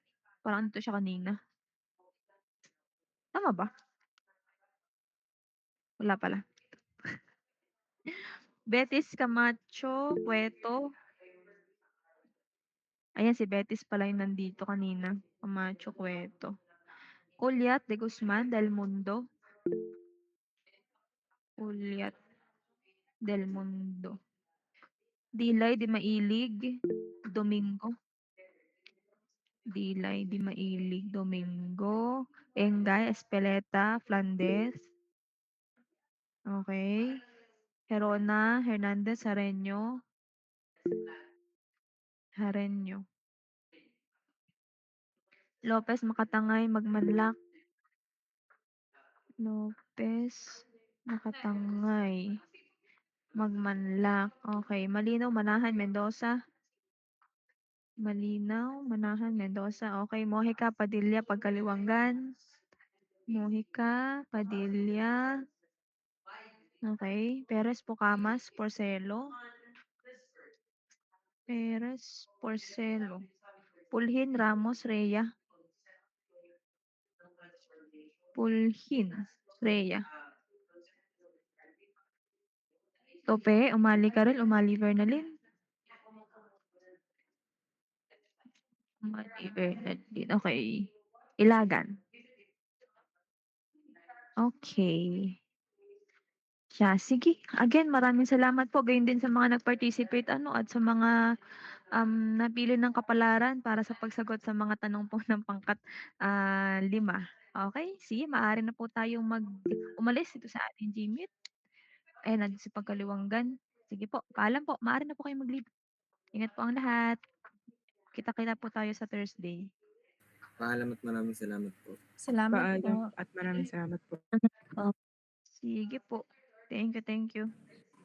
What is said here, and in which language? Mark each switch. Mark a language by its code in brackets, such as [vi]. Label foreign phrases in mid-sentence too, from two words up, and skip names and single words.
[tl] Parang ito siya kanina. Tama ba? Wala pala. Betis Camacho, Cueto. Ayan, si Betis pala yung nandito kanina. Camacho, Cueto. Ulyat de Guzman del Mundo. Ulyat del Mundo. Dilay di Mailig. Domingo. Dilay di Mailig. Domingo. Engay Espeleta Flandes. Okay. Herona Hernandez Hareño. Hareño. Lopez Makatangay Magmanlak. Lopez Makatangay Magmanlak. Okay. Malinaw Manahan Mendoza. Malinaw Manahan Mendoza. Okay. Mojica Padilla Pagkaliwanggan. Mojica Padilla. Okay. Perez Pucamas Porcelo. Perez Porcelo. Pulhin Ramos Rhea. Pulhin Rhea. Tope, Umali Karel, Umali Bernalin. Umali Bernalin. Okay. Ilagan. Okay. Siya, sige. Again, maraming salamat po. Gayon din sa mga nag-participate at sa mga napili ng kapalaran para sa pagsagot sa mga tanong po ng pangkat 5. Okay, sige, maaari na po tayong umalis dito sa ating Gmeet. Ayan, nandito si Pagkaliwanggan. Sige po, paalam po. Maaari na po kayong mag-leave. Ingat po ang lahat. Kita-kita po tayo sa Thursday. Paalam at maraming salamat po. Salamat Paalam po. at maraming salamat po. Sige po. [en] Thank you, thank you.